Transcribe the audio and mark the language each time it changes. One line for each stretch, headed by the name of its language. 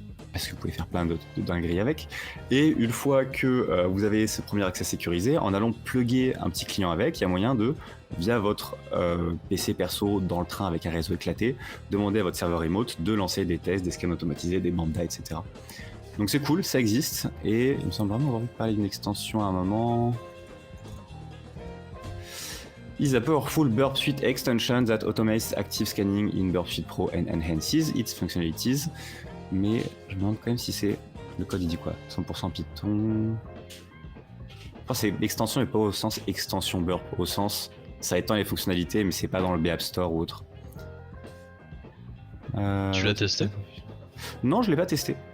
French: Parce que vous pouvez faire plein de dingueries avec. Et une fois que vous avez ce premier accès sécurisé, en allant plugger un petit client avec, il y a moyen de, via votre PC perso dans le train avec un réseau éclaté, demander à votre serveur remote de lancer des tests, des scans automatisés, des lambda, etc. Donc c'est cool, ça existe. Et il me semble vraiment avoir envie de parler d'une extension à un moment.
English: Is a powerful Burp Suite extension that automates active scanning in Burp Suite Pro and enhances its functionalities.
French: Mais je me demande quand même si c'est... Le code il dit quoi? 100% Python... Enfin, c'est l'extension et pas au sens extension burp, au sens ça étend les fonctionnalités mais c'est pas dans le BApp Store ou autre. Tu l'as testé? Non, je l'ai pas testé.